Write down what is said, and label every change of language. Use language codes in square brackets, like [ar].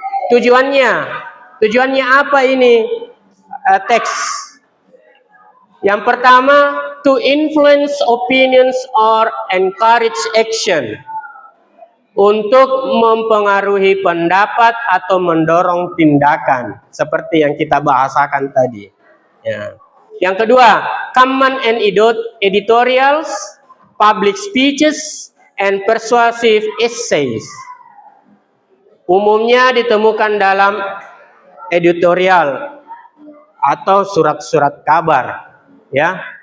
[id] Tujuannya apa ini teks? Yang pertama, [en] to influence opinions or encourage action. [id] Untuk mempengaruhi pendapat atau mendorong tindakan. Seperti yang kita bahasakan tadi. Ya. Yang kedua, [en] common and editorials, public speeches, and persuasive essays. [id] Umumnya ditemukan dalam editorial atau surat-surat kabar, ya.